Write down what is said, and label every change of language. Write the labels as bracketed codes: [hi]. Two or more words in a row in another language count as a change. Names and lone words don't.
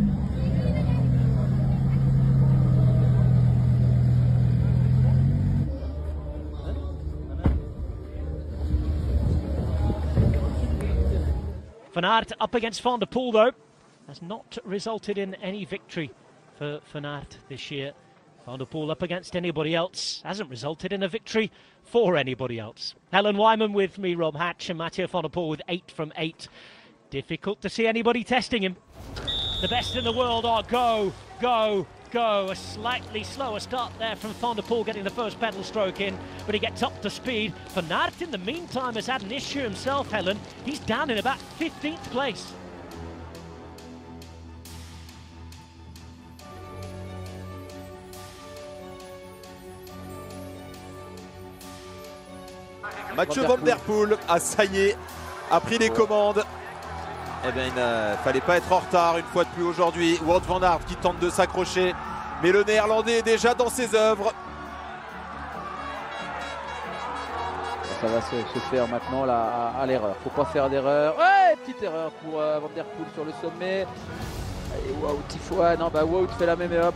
[en] Van Aert up against Van der Poel though has not resulted in any victory for Van Aert this year. Van der Poel up against anybody else hasn't resulted in a victory for anybody else. Helen Wyman with me, Rob Hatch, and Mathieu van der Poel with 8 from 8. Difficult to see anybody testing him. The best in the world are go. A slightly slower start there from Van der Poel getting the first pedal stroke in, but he gets up to speed. Van Aert in the meantime has had an issue himself, Helen. He's down in about 15th place. [fr] Mathieu van der Poel a ça y est, a pris les commandes. Eh bien, il ne fallait pas être en retard une fois de plus aujourd'hui. Wout van Aert qui tente de s'accrocher, mais le Néerlandais est déjà dans ses œuvres. Ça va se faire maintenant là, à l'erreur. Faut pas faire d'erreur. Ouais, petite erreur pour Van der Poel sur le sommet. Allez, Wout, il faut... Ah non, bah Wout fait la même erreur.